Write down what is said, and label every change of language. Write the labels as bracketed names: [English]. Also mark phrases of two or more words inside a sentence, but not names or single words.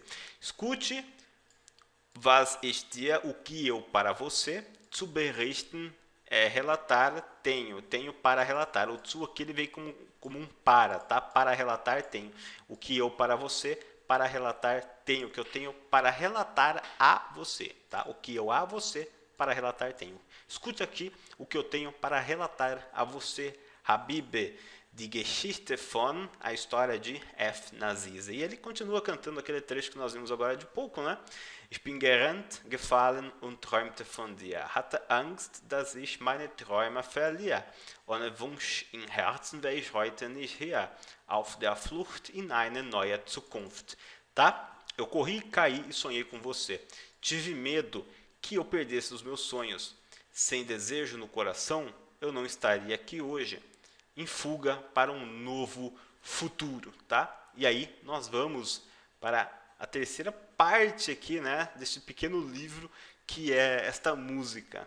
[German] Escute, was ich dir, [Portuguese] o que eu para você, [German] zu berichten, [Portuguese] relatar, tenho para relatar. O zu aqui ele veio como um para, tá? Para relatar, tenho. O que eu para você, para relatar, tenho. O que eu tenho para relatar a você, tá? O que eu a você, para relatar, tenho. Escute aqui o que eu tenho para relatar a você, [German] Habibe, die Geschichte von, [Portuguese] a história de F. Nazize. E ele continua cantando aquele trecho que nós vimos agora de pouco, né? [German] Ich bin gerannt, gefallen und träumte von dir. Hatte Angst, dass ich meine Träume verliere. Ohne Wunsch im Herzen wäre ich heute nicht hier. Auf der Flucht in eine neue Zukunft. [Portuguese] Tá? Eu corri, caí e sonhei com você. Tive medo que eu perdesse os meus sonhos. Sem desejo no coração, eu não estaria aqui hoje. Em fuga para um novo futuro, tá? E aí nós vamos para a terceira parte aqui, né, desse pequeno livro que é esta música.